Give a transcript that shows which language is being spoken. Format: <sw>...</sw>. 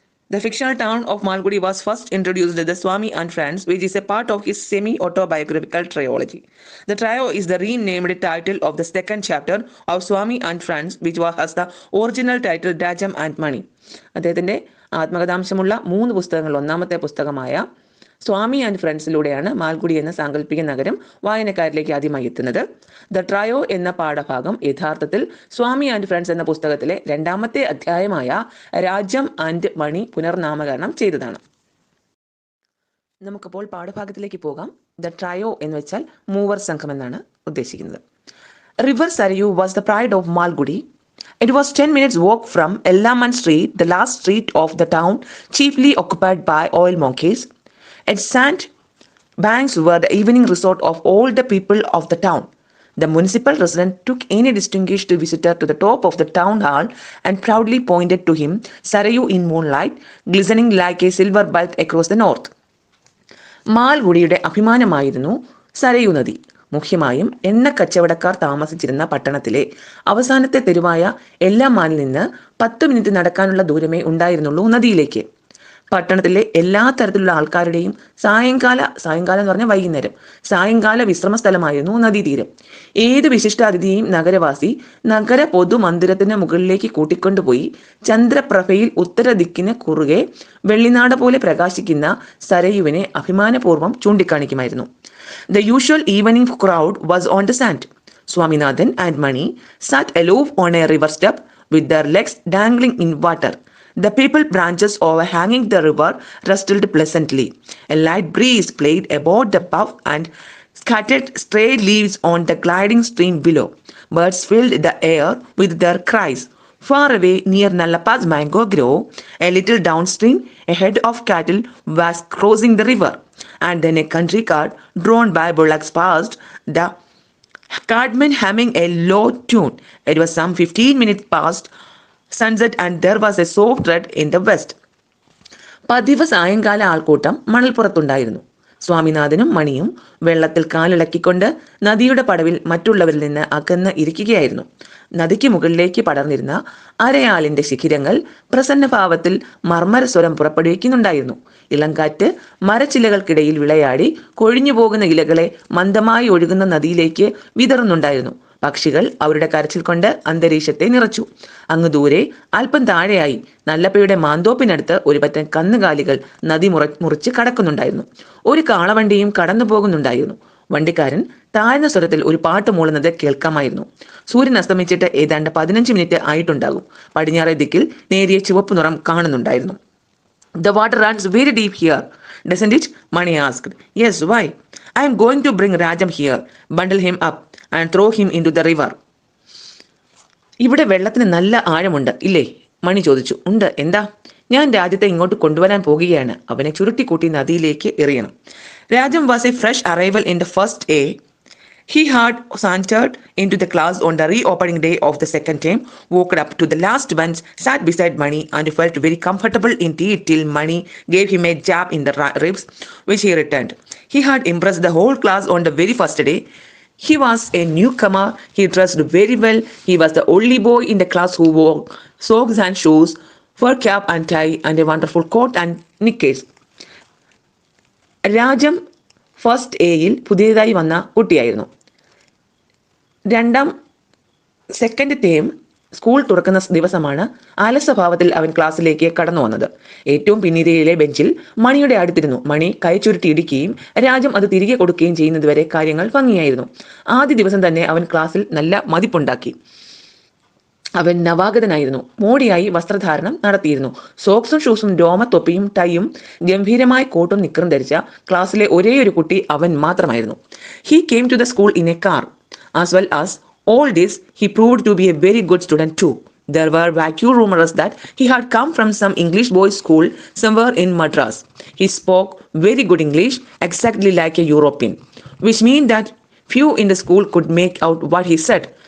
<en>The fictional town of Malgudi was first introduced as the Swami and Friends, which is a part of his semi-autobiographical trilogy. The trio is the renamed title of the second chapter of Swami and Friends, which was the original title Rajam and Money.</en> <ml>അദ്ദേഹത്തിന്റെ ആത്മകഥാംശമുള്ള 3 പുസ്തകങ്ങളിൽ ഒന്നാമത്തെ പുസ്തകമായ സ്വാമി and ഫ്രണ്ട്സിലൂടെയാണ് Malgudi എന്ന സാങ്കല്പിക നഗരം വായനക്കാരിലേക്ക് ആദ്യമായി എത്തുന്നത്. The trio എന്ന പാഠഭാഗം യഥാർത്ഥത്തിൽ സ്വാമി ആൻഡ് ഫ്രണ്ട്സ് എന്ന പുസ്തകത്തിലെ 2ാമത്തെ അധ്യായമായ രാജ്യം ആൻഡ് മണി പുനർനാമകരണം ചെയ്തതാണ്. നമുക്കപ്പോൾ പാഠഭാഗത്തിലേക്ക് പോകാം. ദ ട്രയോ എന്ന് വെച്ചാൽ മൂവർ സംഘം എന്നാണ് ഉദ്ദേശിക്കുന്നത്.</ml> <en>River Sarayu was the pride of Malgudi. It was 10 minutes walk from Ellaman Street, the last street of the town, chiefly occupied by oil monkeys. Its sand banks were the evening resort of all the people of the town. The municipal resident took any distinguished visitor to the top of the town hall and proudly pointed to him Sarayu in moonlight, glistening like a silver belt across the north.</en> <ml>മാൽഗുഡിയുടെ അഭിമാനമായിരുന്നു Sarayu നദി. മുഖ്യമായും എണ്ണ കച്ചവടക്കാർ താമസിച്ചിരുന്ന പട്ടണത്തിലെ അവസാനത്തെ തെരുവായ എല്ലാമാനിൽ നിന്ന് 10 minute നടക്കാനുള്ള ദൂരമേ ഉണ്ടായിരുന്നുള്ളൂ നദിയിലേക്ക്. പട്ടണത്തിലെ എല്ലാ തരത്തിലുള്ള ആൾക്കാരുടെയും സായങ്കാലം എന്ന് പറഞ്ഞാൽ വൈകുന്നേരം സായങ്കാല വിശ്രമ സ്ഥലമായിരുന്നു നദീതീരം. ഏത് വിശിഷ്ടാതിഥിയെയും നഗരവാസി നഗര പൊതുമന്ദിരത്തിന് മുകളിലേക്ക് കൂട്ടിക്കൊണ്ടുപോയി ചന്ദ്രപ്രഭയിൽ ഉത്തരദിക്കിന് കുറുകെ വെള്ളിനാട പോലെ പ്രകാശിക്കുന്ന സരയുവിനെ അഭിമാനപൂർവ്വം ചൂണ്ടിക്കാണിക്കുമായിരുന്നു.</ml> <en>The usual evening crowd was on the sand. Swaminathan and Mani sat aloof on a river step with their legs dangling in water. The people branches overhanging the river rustled pleasantly. A light breeze played about the puff and scattered stray leaves on the gliding stream below. Birds filled the air with their cries. Far away near Nallappa's mango grove, a little downstream, a herd of cattle was crossing the river. And then a country cart drawn by bullocks passed, the cartman humming a low tune. It was some 15 minutes past sunset and there was a soft red in the west.</en> <ml>പതിവ് സായങ്കാല ആൾക്കൂട്ടം മണൽപ്പുറത്തുണ്ടായിരുന്നു. സ്വാമിനാഥനും മണിയും വെള്ളത്തിൽ കാലിളക്കിക്കൊണ്ട് നദിയുടെ പടവിൽ മറ്റുള്ളവരിൽ നിന്ന് അകന്ന് ഇരിക്കുകയായിരുന്നു. നദിക്ക് മുകളിലേക്ക് പടർന്നിരുന്ന അരയാലിന്റെ ശിഖിരങ്ങൾ പ്രസന്നഭാവത്തിൽ മർമ്മരസ്വരം പുറപ്പെടുവിക്കുന്നുണ്ടായിരുന്നു. ഇളങ്കാറ്റ് മരച്ചില്ലകൾക്കിടയിൽ വിളയാടി കൊഴിഞ്ഞു പോകുന്ന ഇലകളെ മന്ദമായി ഒഴുകുന്ന നദിയിലേക്ക് വിതറുന്നുണ്ടായിരുന്നു. പക്ഷികൾ അവരുടെ കരച്ചിൽ കൊണ്ട് അന്തരീക്ഷത്തെ നിറച്ചു. അങ്ങ് ദൂരെ അല്പം താഴെയായി നല്ലപ്പയുടെ മാന്തോപ്പിനടുത്ത് ഒരു പറ്റം കന്നുകാലികൾ നദി മുറിച്ച് കടക്കുന്നുണ്ടായിരുന്നു. ഒരു കാളവണ്ടിയും കടന്നു പോകുന്നുണ്ടായിരുന്നു. വണ്ടിക്കാരൻ താഴ്ന്ന സ്വരത്തിൽ ഒരു പാട്ട് മൂളുന്നത് കേൾക്കാമായിരുന്നു. സൂര്യൻ അസ്തമിച്ചിട്ട് ഏതാണ്ട് 15 മിനിറ്റ് ആയിട്ടുണ്ടാകും. പടിഞ്ഞാറേ ദിക്കിൽ നേരിയ ചുവപ്പ് നിറം കാണുന്നുണ്ടായിരുന്നു.</ml> <en>The water runs very deep here, doesn't it? Mani asked. Yes, why? I am going to bring Rajam here, bundle him up and throw him into the river.</en> <ml>ഇവിടെ വെള്ളത്തിന് നല്ല ആഴമുണ്ട് ഇല്ലേ? മണി ചോദിച്ചു. ഉണ്ട്, എന്താ? ഞാൻ രാജ്യത്തെ ഇങ്ങോട്ട് കൊണ്ടുവരാൻ പോകുകയാണ്. അവനെ ചുരുട്ടിക്കൂട്ടി നദിയിലേക്ക് എറിയണം.</ml> <en>Rajam was a fresh arrival in the first day. He had sauntered into the class on the reopening day of the second term, walked up to the last bench, sat beside Mani and felt very comfortable indeed till Mani gave him a jab in the ribs, which he returned. He had impressed the whole class on the very first day. He was a newcomer. He dressed very well. He was the only boy in the class who wore socks and shoes, fur cap and tie, and a wonderful coat and knickers.</en> <ml>Rajam first എയിൽ പുതിയതായി വന്ന കുട്ടിയായിരുന്നു. Second term school തുറക്കുന്ന ദിവസമാണ്. ആലസ്യഭാവത്തിൽ അവൻ ക്ലാസ്സിലേക്ക് കടന്നു വന്നത്. ഏറ്റവും പിന്നിരയിലെ ബെഞ്ചിൽ മണിയുടെ അടുത്തിരുന്നു. മണി കൈ ചുരുട്ടി ഇടിക്കുകയും രാജം അത് തിരികെ കൊടുക്കുകയും ചെയ്യുന്നതുവരെ കാര്യങ്ങൾ ഭംഗിയായിരുന്നു. ആദ്യ ദിവസം തന്നെ അവൻ ക്ലാസ്സിൽ നല്ല മതിപ്പുണ്ടാക്കി. അവൻ നവാഗതനായിരുന്നു. മോടിയായി വസ്ത്രധാരണം നടത്തിയിരുന്നു. സോക്സും ഷൂസും രോമത്തൊപ്പിയും ടൈയും ഗംഭീരമായ കോട്ടും നിക്കറും ധരിച്ച ക്ലാസ്സിലെ ഒരേയൊരു കുട്ടി അവൻ മാത്രമായിരുന്നു.</ml> <en>He came to the school in a car. As well as all this, he proved to be a very good student too. There were vague rumors that he had come from some English boys' school somewhere in Madras. He spoke very good English, exactly like a European, which meant that few in the school could make out what he said.</en>